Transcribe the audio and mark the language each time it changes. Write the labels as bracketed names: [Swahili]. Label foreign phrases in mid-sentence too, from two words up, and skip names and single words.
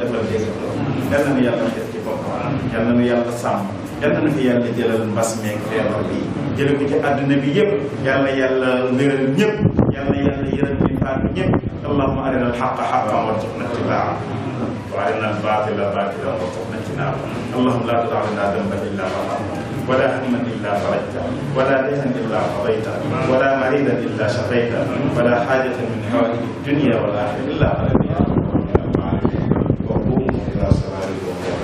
[Wolof] defal dégg yàlla nu yàlla def ci boppam yàlla nu yàlla sàmm yàlla na fi yàlla jëlal mbas meeg feebar bi jële ko ci àdduna bi yëpp yàlla yàlla wéral ñëpp yàlla yàlla yëral ñi faatu ñëpp [Arabic] اللهم أرنا الحق حقا وارزقنا اتباعه وأرنا الباطل باطلا وارزقنا اجتنابه اللهم لا تدع لنا ذنبا إلا غفرته ولا هما الا فرجته ولا دينا الا قضيته ولا مريضا الا شفيته ولا حاجه من حوائج الدنيا والاخره الا قضيتها وقوموا الى صلاتكم